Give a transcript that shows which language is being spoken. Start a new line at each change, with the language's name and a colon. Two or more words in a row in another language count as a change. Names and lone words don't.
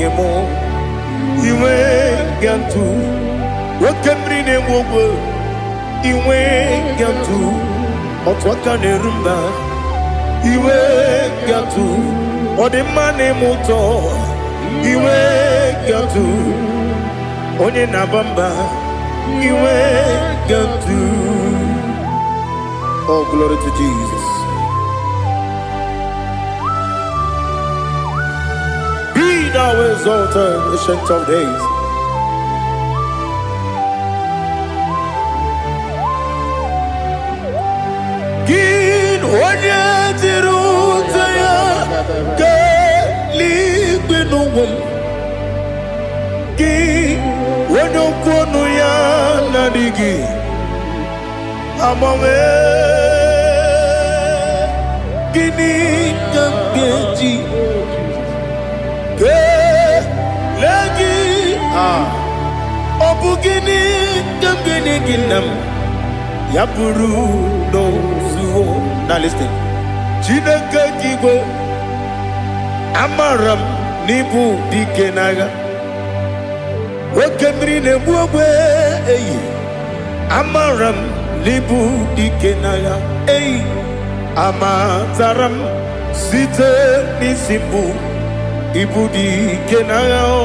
Igbo: mụ iwe ga-atụ nwoke mmiri na-egbu ogwe iwe ga-atụ otu aka na-eru mba iwe ga-atụ ọ dị mma na-eme ụtọ iwe ga-atụ onye na-aba mba iwe ga-atụ.
English: Oh, glory to Jesus. Be thou exalted, ancient of days.
Igbo: Onye dịrị ụzọ ya ka eluigwe n'ụwa gị onye okwu ọnụ ya na-adịghị agbanwe gịnị ka m ga-eji kelee gị ọ bụ gịnị ka m ga-enye gị nna m ya bụrụ n'ozuo.
English: Now listen.
Igbo: Chineke kigwe amaram n'ibu dike n'agha oke mmiri na-egbu ogwe eyi amaram n'ibu dike n'agha eyi amataram site n'isi mbụ ibu dike n'agha